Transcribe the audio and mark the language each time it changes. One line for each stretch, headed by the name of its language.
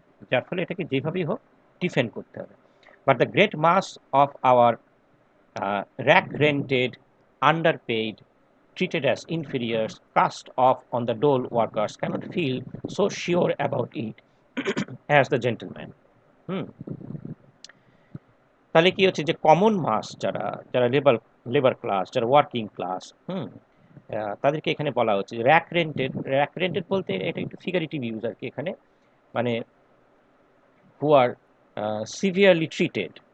Bangla: যার ফলে এটাকে যেভাবেই হোক ডিফেন্ড করতে হবে।
English: But the great mass of our rack-rented, underpaid, treated as inferiors, cast off on the dole workers cannot feel so sure about it as the gentleman.
Bangla: হুম, তাহলে কি হচ্ছে যে কমন মাস যারা যারা লেবার লেবার ক্লাস, যারা working class, তাদেরকে এখানে বলা হচ্ছে র্যাক রেন্টেড বলতে এটা একটু ফিগারেটিভ ইউজ আর কি এখানে, মানে
English: Who are severely treated.